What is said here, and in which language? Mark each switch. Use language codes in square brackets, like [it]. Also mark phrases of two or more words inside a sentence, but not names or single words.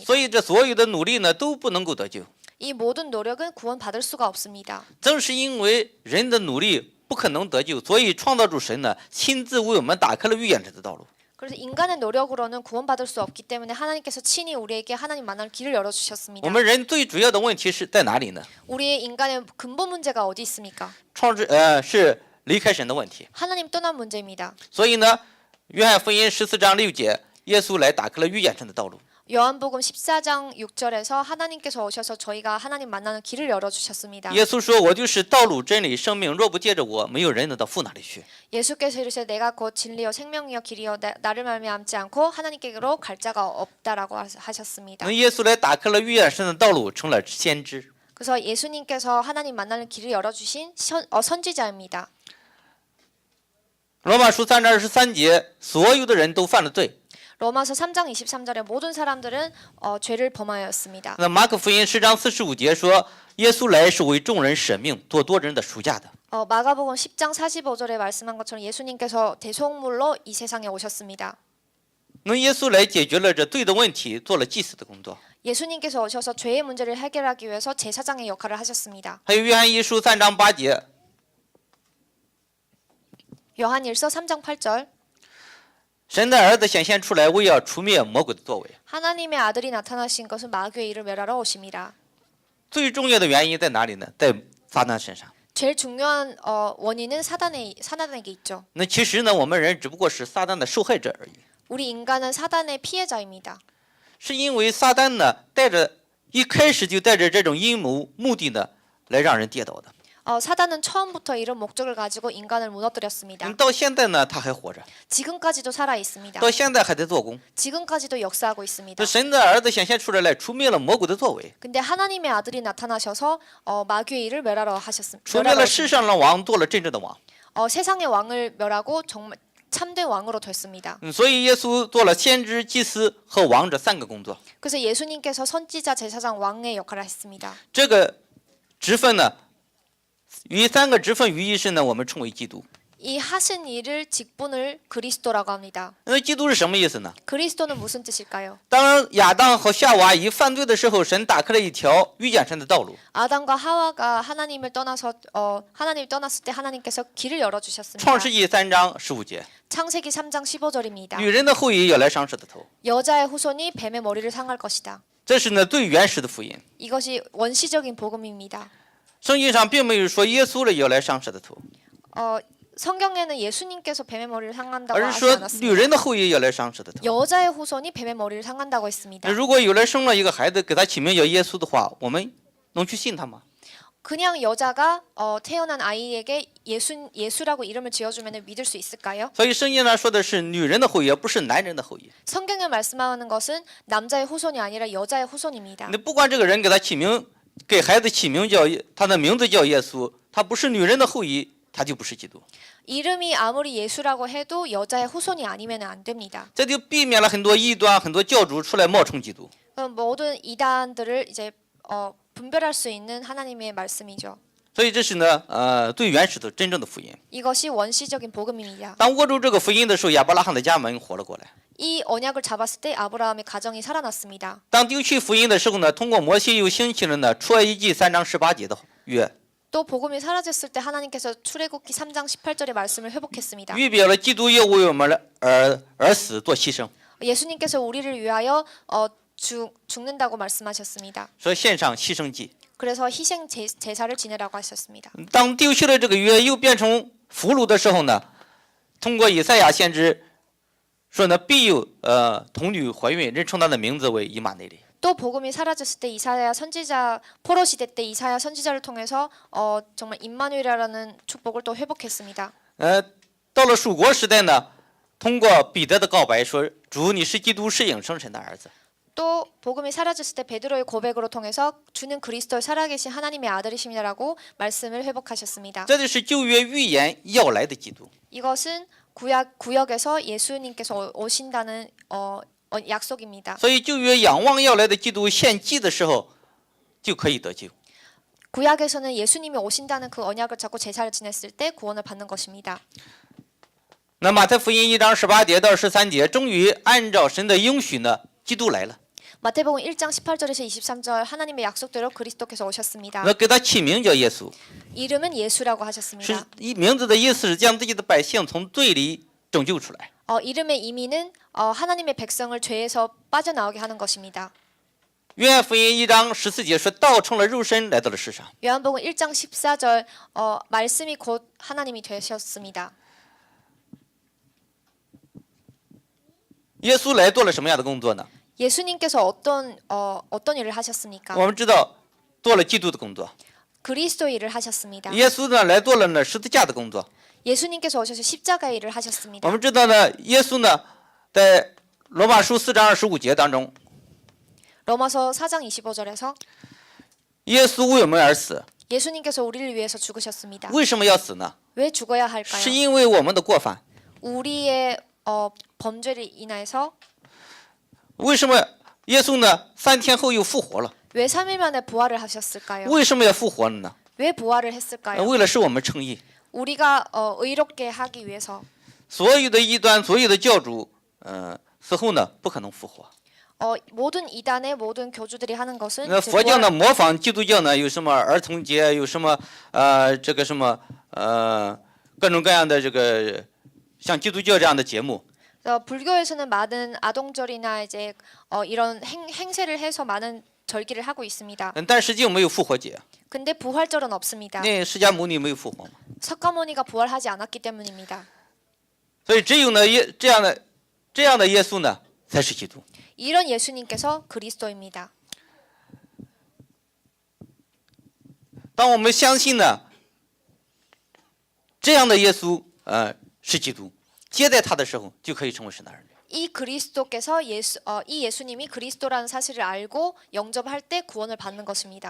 [zh] 所以这所有的努力呢都不能够得救。 [ko] 이 모든 노력은 구원받을 수가 없습니다. [zh] 正是因为人的努力不可能得救，所以创造主神呢亲自为我们打开了预言者的道路。 [ko] 그래서 인간의 노력으로는 구원받을 수 없기 때문에 하나님께서 친히 우리에게 하나님 만날 길을 열어 [zh] 我 [ko] 주셨습니다. [zh] 们人最主要的问题是在哪里呢？ [ko] 우리의 인간의 근본 문제가 어디 있습니까? [zh] 是离开神的问题。 [ko] 하나님 떠난 문제입니다. [zh] 所以呢，约翰福音14章6节，耶稣来打开了预言神的道路。 [ko] 요한복음 14장 6절에서 하나님께서 오셔서 저희가 하나님 만나는 길을 열어 주셨습니다. [zh] 耶稣说：“我就是道路、真理、生命，若不借着我，没有人能到父那里去。” [ko] 예수께서 이르시되 내가 곧 진리요 생명이요 길이요 나를 말미암지 않고 하나님께로 갈 자가 없다라고 하셨습니다. [zh] 那耶稣来打开了预言神的道路，成了先知。 [ko] 그래서 예수님께서 하나님 만나는 길을 열어 주신 선지자입니다. [zh] 罗马书3章23节，所有的人都犯了罪。 [ko] 로마서 3장 23절에 모든 사람들은 죄를 범하였습니다. [zh] 那马可福音10章45节说，耶稣来是为众人舍命，做多人的赎价的。 [ko] 마가복음 10장 45절에 말씀한 것처럼 예수님께서 대속물로 이 세상에 오셨습니다. [zh] 那耶稣来解决了这罪的问题，做了祭司的工作。 [ko] 예수님께서 오셔서 죄의 문제를 해결하기 위해서 제사장의 역할을 하셨습니다. [zh] 还有约翰一书3章8节， [ko] 요한일서 3장 8절 [zh] 神的儿子显现出来，为要除灭魔鬼的作为。 [ko] 하나님의 아들이 나타나신 것은 마귀의 일을 멸하러 오심이라. [zh] 最重要的原因在哪里呢？在撒旦身上。 [ko] 제일 중요한 원인은 사단에게 있죠. [zh] 那其实呢，我们人只不过是撒旦的受害者而已。 [ko] 우리 인간은 사단의 피해자입니다. [zh] 是因为撒旦呢，一开始就带着这种阴谋目的呢，来让人跌倒的。 [ko] 사단은 처음부터 이런 목적을 가지고 인간을 무너뜨렸습니다. [zh] 到现在呢，他还活着， [ko] 지금까지도 살아 있습니다. [zh] 到现在还在做工。 [ko] 지금까지도 역사하고 있습니다. [zh] 那神的儿子显现出来，除灭了魔鬼的作为， [ko] 근데 하나님의 아들이 나타나셔서 마귀의 일을 멸하러 하셨습니다. [zh] 除灭了世上的王，做了真正的王。 [ko] 세상의 왕을 멸하고 정말 참된 왕으로 됐습니다. [zh] 所以耶稣做了先知、祭司和王这3个工作。 [ko] 그래서 예수님께서 선지자, 제사장, 왕의 역할을 했습니다. [zh] 这个职分呢，与3个职分于一身呢，我们称为基督。 [ko] 이 하신 일을 직분을 그리스도라고 합니다. [zh] 那基督是什么意思呢？ [ko] 그리스도는 무슨 뜻일까요? [zh] 当亚当和夏娃一犯罪的时候，神打开了一条遇见神的道路。 [ko] 아담과 하와가 하나님을 떠났을 때 하나님께서 길을 열어 주셨습니다. [zh] 创世纪3章15节， [ko] 창세기 3장 15절입니다. [zh] 女人的后裔要来伤蛇的头， [ko] 여자의 후손이 뱀의 머리를 상할 것이다. [zh] 这是呢最原始的福音。 [ko] 이것이 원시적인 복음입니다. [zh] 圣经上并没有说耶稣了要来伤蛇的头， [ko] 성경에는 예수님께서 뱀의 머리를 상한다고 [zh] 而是 [ko] 하지 [zh] 说女 [ko] 않았습니다. [zh] 人的后裔要来伤蛇的头。 [ko] 여자의 후손이 뱀의 머리를 상한다고 했습니다. [zh] 那如果有人生了一个孩子，给他起名叫耶稣的话，我们能去信他吗？ [ko] 그냥 여자가 태어난 아이에게 예수라고 이름을 지어주면 믿을 수 있을까요? [zh] 所以圣经上说的是女人的后裔，而不是男人的后裔。 [ko] 성경에 말씀하는 것은 남자의 후손이 아니라 여자의 후손입니다. [zh] 那不管这个人给他起名，给孩子起名叫他的名字叫耶稣，他不是女人的后裔，他就不是基督。 [ko] 이름이 아무리 예수라고 해도 여자의 후손이 아니면 안 됩니다. [zh] 这就避免了很多异端、很多教主出来冒充基督。 [ko] 모든 이단들을 이제 분별할 수 있는 하나님의 말씀이죠. [zh] 所以这是呢，最原始的真正的福音。 [ko] 이것이 원시적인 복음입니다. [zh] 当握住这个福音的时候，亚伯拉罕的家门活了过来。 [ko] 이 언약을 잡았을 때 아브라함의 가정이 살아났습니다. [zh] 当丢弃福音的时候呢，通过摩西又兴起了呢出埃及记3章18节的约， [ko] 또 복음이 사라졌을 때 하나님께서 출애굽기 3장 18절의 말씀을 회복했습니다. [zh] 预表了基督要为我们而死做牺牲， [ko] 예수님께서 우리를 위하여 죽는다고 말씀하셨습니다. [zh] 说献上牺牲祭。 [ko] 그래서 희생 제사를 지내라고 하셨습니다. [zh] 当丢弃了这个约，又变成俘虏的时候呢，通过以赛亚先知说呢，必有童女怀孕，人称她的名字为以马内利。 [ko] 또 복음이 사라졌을 때 이사야 선지자 포로 시대 때 이사야 선지자를 통해서 정말 임마누엘이라는 축복을 또 회복했습니다. [zh] 到了属国时代呢，通过彼得的告白说，主你是基督，是永生神的儿子。 [ko] 또 복음이 사라졌을 때 베드로의 고백으로 통해서 주는 그리스도의 살아계신 하나님의 아들이심이라고 말씀을 회복하셨습니다. [zh] 这就是旧约预言要来的基督。 [ko] 이것은 구역에서 예수님께서 오신다는 약속입니다. [zh] 所以旧约仰望要来的基督献祭的时候，就可以得救。 [ko] 구약에서는 예수님이 오신다는 그 언약을 잡고 제사를 지냈을 때 구원을 받는 것입니다. [zh] 那马太福音1章18节到13节，终于按照神的应许呢， 基督来了。 [ko] 마태복음 1장 18절에서 23절 하나님의 약속대로 그리스도께서 오셨습니다. [zh] 那给他起名叫耶稣， [ko] 이름은 예수라고 [zh] 是 [ko] 하셨습니다. [zh] 一名字的意思是将自己的百姓从罪里拯救出来。 [ko] 이름의 의미는 하나님의 백성을 죄에서 빠져나오게 하는 것입니다. [zh] 约翰福音1章14节说，道成了肉身来到了世上。 [ko] 요한복음 1장 14절 말씀이 곧 하나님이 되셨습니다. [zh] 耶稣来做了什么样的工作呢？ [ko] 예수님께서 어떤 일을 하셨습니까? [zh] 我们知道做了基督的工作。 [ko] 그리스도 일을 하셨습니다. [zh] 耶稣呢来做了呢十字架的工作。 [ko] 예수님께서 오셔서 십자가 일을 하셨습니다. [zh] 我们知道呢，耶稣呢在罗马书4章25节当中， [ko] 로마서 4장 25절에서 [zh] 耶稣为我们而死。 [ko] 예수님께서 우리를 위해서 죽으셨습니다. [zh] 为什么要死呢？ [ko] 왜 죽어야 할까요? [zh] 是因为我们的过犯。 [ko] 우리의 범죄를 인해서 [zh] 为什么耶稣呢3天后又复活了？ [ko] 왜 3일 만에 부활을 하셨을까요? [zh] 为什么要复活了呢？ [ko] 왜 부활을 했을까요? [zh] 为了使我们称义。 [ko] 우리가 의롭게 하기 위해서. [zh] 所有的异端，所有的教主，死后呢不可能复活。 [ko] 모든 이단의 모든 교주들이 하는 것은 [zh] 那 [ko] 이제 [zh] 佛教 [ko] 부활- [zh] 呢模仿基督教呢有什么儿童节，有什么这个什么各种各样的这个像基督教这样的节目。 [ko] 불교에서는 많은 아동절이나 이제 이런 행세를 해서 많은 절기를 하고 있습니다. [zh] 但实际没有复活节， [ko] 근데 부활절은 없습니다. [zh] 那释迦牟尼没有复活嘛， [ko] 석가모니가 부활하지 않았기 때문입니다. [zh] 所以只有呢这样的耶稣呢才是基督。 [ko] 이런 예수님께서 그리스도입니다. [zh] 当我们相信呢这样的耶稣是基督，接待他的时候就可以成为神的儿女。 [ko] 이 그리스도께서 이 예수님이 그리스도라는 사실을 알고 영접할 때 구원을 받는 것입니다.